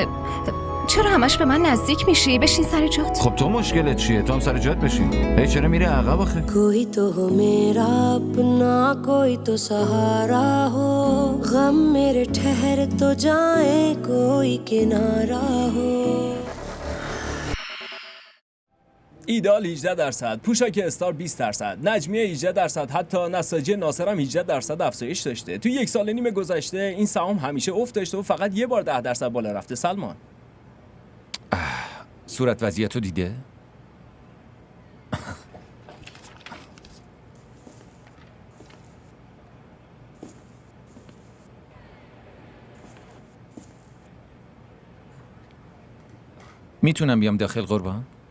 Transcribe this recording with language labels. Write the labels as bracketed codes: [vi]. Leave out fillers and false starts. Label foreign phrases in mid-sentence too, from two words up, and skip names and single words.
[fa] چرا همش به من نزدیک میشی؟ بشین سر جات. خب تو مشکلت چیه؟ تو هم سر جات بشین. هی چرا میره عقب آخه؟ [ur] کوئی تو ہو میرا اپنا کوئی تو سہارا ہو غم میرے ٹھہر تو جائیں کوئی کنارا ہو. [fa] ایدال 18%، پوشاک استار 20%، نجمیه 18%، حتی نساجی ناصر هم 18% افزایش داشته. توی 1.5 سال گذشته این سهام همیشه افت داشته و فقط یه بار 10% بالا رفته. سلمان صورت وضعیتو دیده؟ میتونم بیام داخل قربان؟